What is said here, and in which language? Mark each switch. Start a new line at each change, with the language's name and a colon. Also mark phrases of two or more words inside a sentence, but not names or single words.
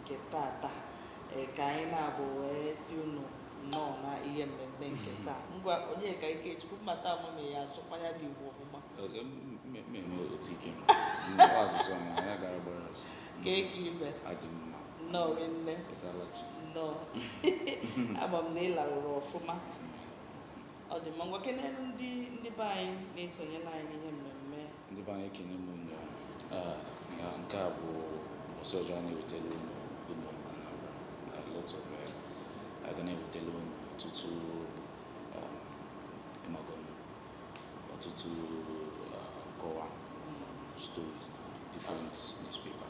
Igbo: tata ka anyị na-abụ wee si unu nnọọ na ihe mmemme nke taa ngwa onye ka Ikechukwu mmata ọmụmụ ya asụkwa ya bụ Igbo ọfụma ka eke ibe nnọọ nne nnọọ ama m na ị larụrụ ọfụma ọ dị mma ngwa kenelu ndị be anyị na-esonyela anyị n'ihe mmemme ndị be anyị ekene m unu nke a bụ ụbọchị ọjọọ na-ewetara unu
English: a lot of
Igbo: aga na-ewetara unu ọtụtụ ọtụtụ nkọwa stories na
English: different newspapers.